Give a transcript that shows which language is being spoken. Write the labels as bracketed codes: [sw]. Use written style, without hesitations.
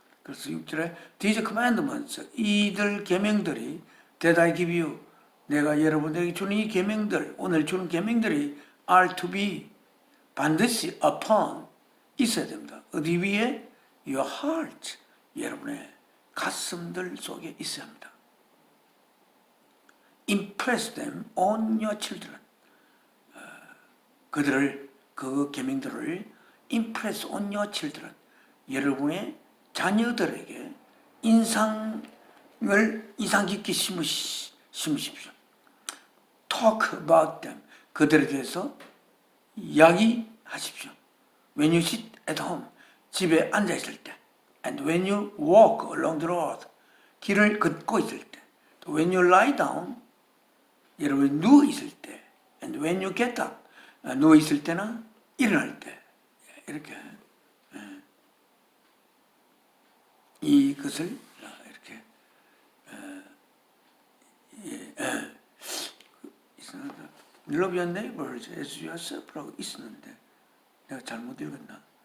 [ko] 그래서 6절에 [en] These commandments, [ko] 이들 계명들이 [en] that I give you, [ko] 내가 여러분에게 주는 이 계명들, 오늘 주는 계명들이 [en] are to be, [ko] 반드시 [en] upon, [ko] 있어야 됩니다. 어디 위에? Your heart, 여러분의 가슴들 속에 있어야 합니다. [en] Impress them on your children. [ko] 그들을, 그 계명들을 [en] impress on your children. [ko] 여러분의 자녀들에게 인상 깊게 심으십시오. [en] Talk about them. [ko] 그들에 대해서 이야기하십시오. [en] When you sit at home, [ko] 집에 앉아 있을 때, [en] and when you walk along the road, [ko] 길을 걷고 있을 때, [en] when you lie down, [ko] 여러분이 누워 있을 때, [en] and when you get up, [ko] 누워 있을 때나 일어날 때, 이렇게 이것을 이렇게 [en] Love your neighbors as yourself [ko] 라고 있었는데 내가 잘못 읽었나?